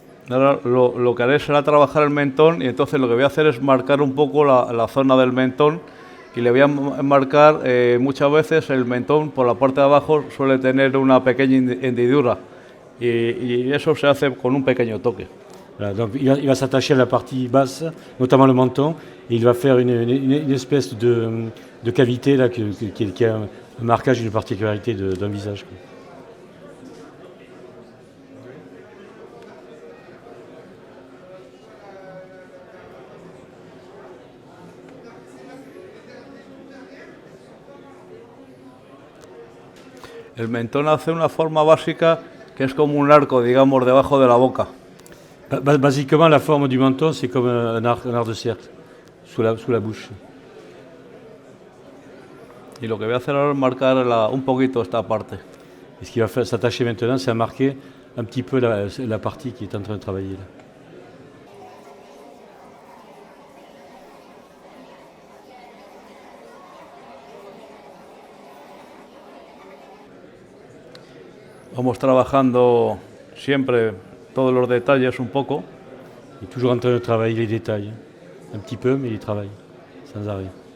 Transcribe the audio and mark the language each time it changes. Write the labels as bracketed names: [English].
[Spanish] Ahora lo que haré será trabajar el mentón y entonces lo que voy a hacer es marcar un poco la zona del mentón y le voy a marcar muchas veces el mentón por la parte de abajo suele tener una pequeña hendidura y eso se hace con un pequeño toque. [French] Voilà, donc il va s'attacher à la partie basse, notamment le menton, et il va faire une espèce de cavité là, qui a un marquage, une particularité d'un visage. Quoi. [Spanish] El mentón hace una forma básica que es como un arco, digamos, debajo de la boca. [French] Basiquement, la forme du menton, c'est comme un arc de cercle, sous la bouche. [Spanish] Y lo que voy a hacer ahora es marcar un poquito esta parte. [French] Et ce qu'il va s'attacher maintenant, c'est à marquer un petit peu la partie qui est en train de travailler là. [Spanish] Vamos trabajando siempre todos los detalles un poco. [French] Il est toujours en train de travailler les détails. Un petit peu, mais il travaille, sans arrêt.